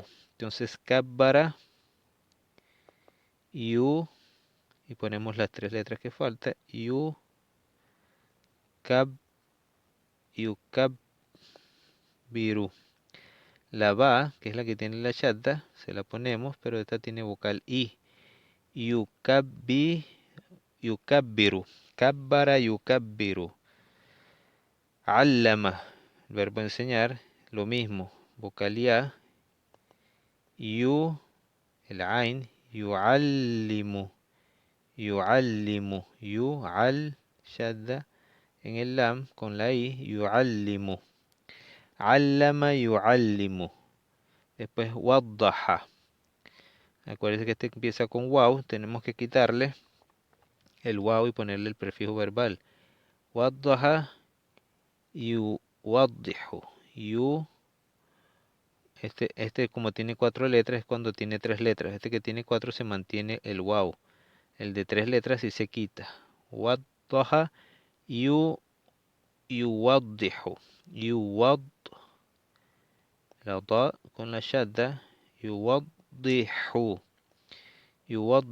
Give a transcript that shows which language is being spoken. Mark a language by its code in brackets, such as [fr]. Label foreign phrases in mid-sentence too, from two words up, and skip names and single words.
[es] Entonces, kabbara, yu, y ponemos las tres letras que falta. [ar] يُ، كَبْ، بِرُ. [es] La ba, que es la que tiene la shadda, se la ponemos, pero esta tiene vocal i. Yukabbiru. [ar] كبّر يكبّر. [es] Allama, el verbo enseñar, lo mismo. Vocal ya. Yu, el ain. [ar] يعلّم. يعلّم. [es] Yual, shadda en el lam con la i. [ar] يعلّم. علّم يعلّم. [es] Después waddaha. Acuérdense que este empieza con wow. Tenemos que quitarle el wow y ponerle el prefijo verbal. [ar] وضّح يوضّح. [es] Este como tiene cuatro letras es cuando tiene tres letras. Este que tiene cuatro se mantiene el wow. El de tres letras sí se quita. [ar] وضّح يوضّح. [es] Yuwad, la da con la shadda. Yuwaddihu.